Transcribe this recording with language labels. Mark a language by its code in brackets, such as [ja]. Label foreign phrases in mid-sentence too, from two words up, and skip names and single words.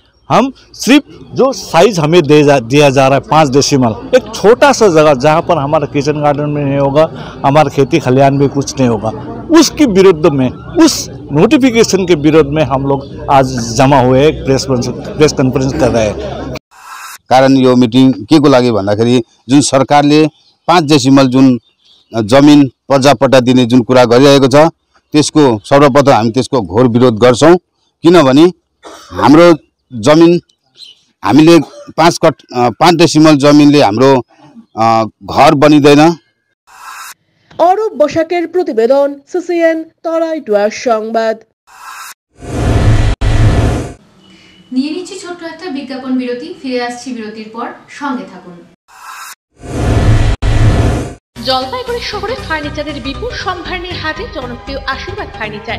[hi] हम सिर्फ जो साइज हमें दिया जा रहा है 5 डेसिमल, एक छोटा सा जगह जहाँ पर हमारा [en] kitchen garden [hi] में नहीं होगा, हमारा खेती खलिहान में कुछ नहीं होगा, उसके विरुद्ध में, उस नोटिफिकेशन के विरोध में हम लोग आज जमा हुए [en] press conference [hi] कर रहे हैं। [ne] कारण यो मिटिङ के को लागि भन्दाखेरि जुन सरकारले 5 डेसिमल जुन जमिन प्रजापट्टा दिने जुन कुरा गरिरहेको छ त्यसको सर्वप्रथम हामी त्यसको घोर विरोध गर्छौं। किनभने हाम्रो जमिन हामीले 5 डेसिमल जमिनले हाम्रो घर बनिदैन। [bn] অরূপ বসাকের প্রতিবেদন, সিসিএন তরাইডুয়ার সংবাদ। নিয়ে নিচ্ছি ছোট্ট একটা বিজ্ঞাপন বিরতি। ফিরে আসছি বিরতির পর, সঙ্গে থাকুন। জলপাইগুড়ি শহরে ফার্নিচারের বিপুল সম্ভার নিয়ে হাজির জনপ্রিয় আশীর্বাদ ফার্নিচার।